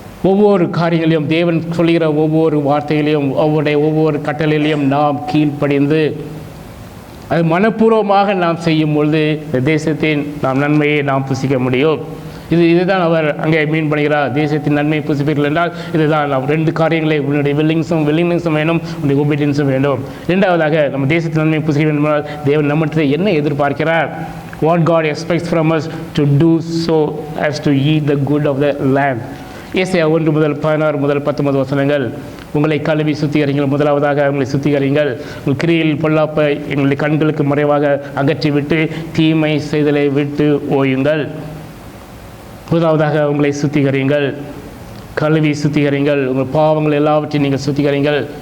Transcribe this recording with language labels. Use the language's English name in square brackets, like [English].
[Tamil] ஒவ்வொரு காரியங்களையும் தேவன் சொல்கிற ஒவ்வொரு வார்த்தைகளையும் ஒவ்வொரு கட்டளையிலையும் நாம் கீழ்ப்படிந்து அது மனப்பூர்வமாக நாம் செய்யும் பொழுது தேசத்தின் நாம் நன்மையை நாம் புசிக்க முடியும். இதுதான் அவர் அங்கே மீன் பண்ணுகிறார். தேசத்தின் நன்மையை புசிப்பீர்கள் என்றால் இதுதான் நாம் 2 காரியங்களை, உன்னுடைய வில்லிங்ஸும் வேணும், உன்னுடைய ஒபீடியன்ஸும் வேணும். 2வதாக நம்ம தேசத்தின் நன்மையை புசிக்க வேண்டும் என்றால் தேவன் நம்மிடத்தில் என்ன எதிர்பார்க்கிறார்? [English] What God expects from us to do so as to eat the good of the land. [Tamil] ஏசாயா 1 முதல் 16 முதல் 19 வசனங்கள். உங்களை கழுவி சுத்திகரிங்கள், முதலாவதாக உங்களை சுத்திகரிங்கள், உங்கள் கிரியில் பொல்லாப்பை எங்களுடைய கண்களுக்கு மறைவாக அகற்றிவிட்டு தீமை செய்தலை விட்டு ஓயுங்கள். முதலாவதாக உங்களை சுத்திகரிங்கள், கழுவி சுத்திகரிங்கள், உங்கள் பாவங்கள் எல்லாவற்றையும் நீங்கள் சுத்திகரிங்கள்.